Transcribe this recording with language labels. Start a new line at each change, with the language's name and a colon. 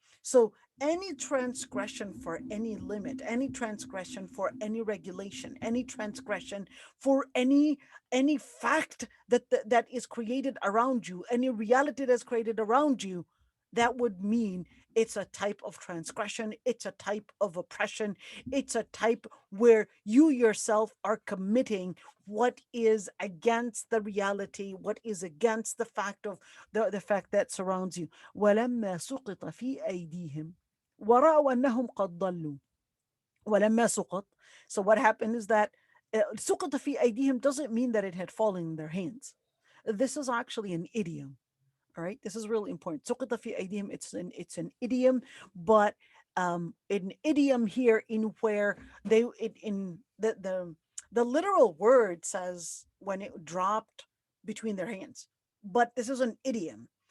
English: So any transgression for any limit, any transgression for any regulation, any transgression for any fact that is created around you, any reality that's created around you, that would mean it's a type of transgression, it's a type of oppression, it's a type where you yourself are committing what is against the reality, what is against the fact of the fact that surrounds you.
Arabic: ولما سقط في أيديهم ورأوا أنهم قد ضلوا ولما سقط.
English: So what happened is that
Arabic: سقط في أيديهم
English: doesn't mean that it had fallen in their hands. This is actually an idiom. All right, this is really important.
Arabic: سقط في أيديهم,
English: it's an idiom, but an idiom here in where in the literal word says when it dropped between their hands, but this is an idiom.